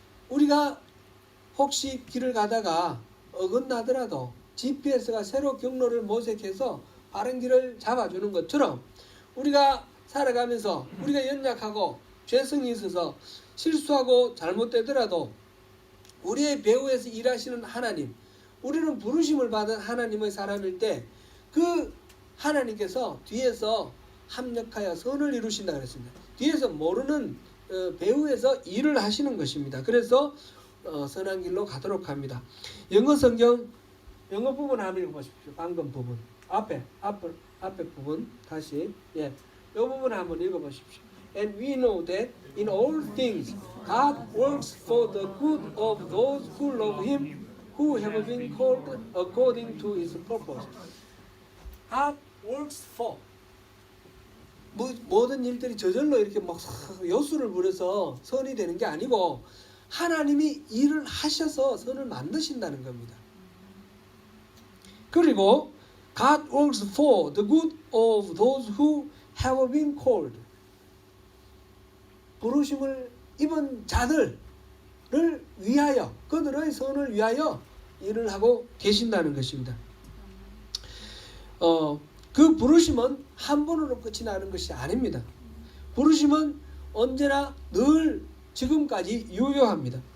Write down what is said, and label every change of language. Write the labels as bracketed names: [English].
[Korean] 우리가 혹시 길을 가다가 어긋나더라도 GPS가 새로 경로를 모색해서 바른 길을 잡아주는 것처럼 우리가 살아가면서 우리가 연약하고 죄성이 있어서 실수하고 잘못되더라도 우리의 배후에서 일하시는 하나님, 우리는 부르심을 받은 하나님의 사람일 때 그 하나님께서 뒤에서 합력하여 선을 이루신다 그랬습니다. 뒤에서 모르는 배후에서 일을 하시는 것입니다. 그래서 선한 길로 가도록 합니다. 영어 성경 영어 부분 한번 읽어보십시오. 방금 부분 앞에 부분 다시 이 부분 한번 읽어보십시오. [English] And we know that in all things God works for the good of those who love Him, who have been called according to His purpose. God works for. [Korean] 모든 일들이 저절로 이렇게 막 요술을 부려서 선이 되는 게 아니고 하나님이 일을 하셔서 선을 만드신다는 겁니다. [English] 그리고 God works for the good of those who have been called. [Korean] 부르심을 입은 자들을 위하여, 그들의 선을 위하여 일을 하고 계신다는 것입니다. 그 부르심은 한 번으로 끝이 나는 것이 아닙니다. 부르심은 언제나 늘 지금까지 유효합니다.